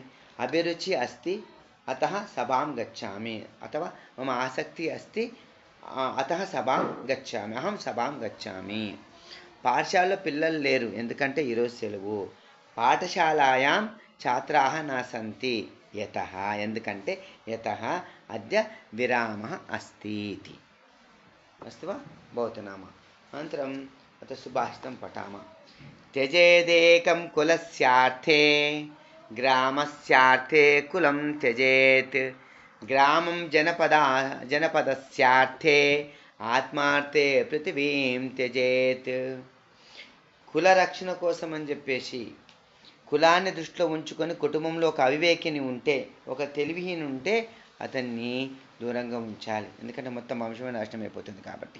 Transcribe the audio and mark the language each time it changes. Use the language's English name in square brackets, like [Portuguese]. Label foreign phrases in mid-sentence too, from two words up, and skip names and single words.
[Sanskrit] అభిరుచి అస్తి అతః సభాం గచ్చామి, అథవా మమ ఆసక్తి అస్తి అతః సభాం గచ్చామి, అహం సభాం గచ్చామి. [Telugu] పాఠశాలలో పిల్లలు లేరు, ఎందుకంటే ఈరోజు సెలవు. [Sanskrit] పాఠశాలాయాం ఛాత్రాः न సంతి, యతః, ఎందుకంటే యతః అద్య విరామः अस्ति इति. अस्तु वा? भवतु नाम. अनन्तरं अत्र सुभाषितं पठामः. त्यजेदेकं कुलस्यार्थे ग्रामस्यार्थे कुलं त्यजेत्, ग्रामं जनपदस्यार्थे ఆత్మార్థే పృథివీం త్యజేత్. [Telugu] కుల రక్షణ కోసం అని చెప్పేసి కులాన్ని దృష్టిలో ఉంచుకొని కుటుంబంలో ఒక అవివేకిని ఉంటే, ఒక తెలివిహీని ఉంటే అతన్ని దూరంగా ఉంచాలి, ఎందుకంటే మొత్తం వంశమే నాశనం అయిపోతుంది కాబట్టి.